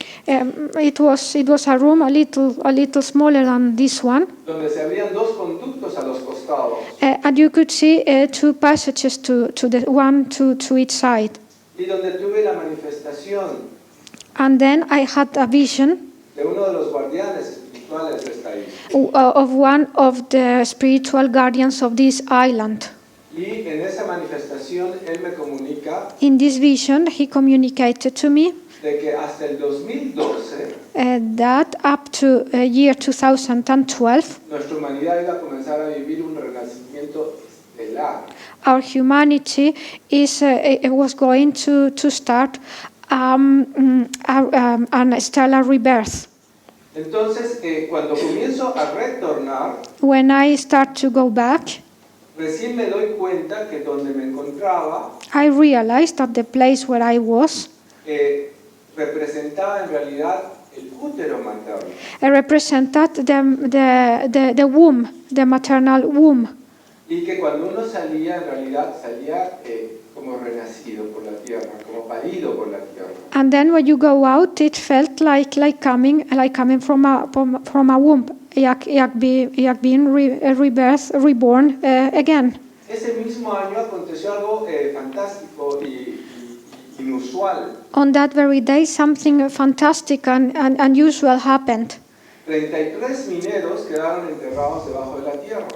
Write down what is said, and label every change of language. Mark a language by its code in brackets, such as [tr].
[en] It was a room a little smaller than this one, [es] donde se abrían dos conductos a los costados. [en] and you could see two passages to the one to each side. [es] Y donde tuve la manifestación [en] And then I had a vision [es] de uno de los guardianes espirituales de esta isla. [en] of one of the spiritual guardians of this island. [es] Y en esa manifestación él me comunica [en] In this vision, he communicated to me [es] de que hasta el 2012 [en] that up to year 2012, [es] nuestra humanidad iba a comenzar a vivir un renacimiento estelar. [en] our humanity was going to start a stellar rebirth. [es] Entonces, cuando comienzo a retornar, [en] when I start to go back, [es] recién me doy cuenta que donde me encontraba [en] I realized that the place where I was [es] representaba en realidad el útero materno. [en] represented the womb, the maternal womb. [es] Y que cuando uno salía, en realidad salía como renacido por la tierra, como parido por la tierra. [en] And then when you go out, it felt like coming from a womb, like being rebirth, reborn again. [es] Ese mismo año aconteció algo fantástico y inusual. [en] On that very day, something fantastic and unusual happened. [es] 33 mineros quedaron enterrados debajo de la tierra.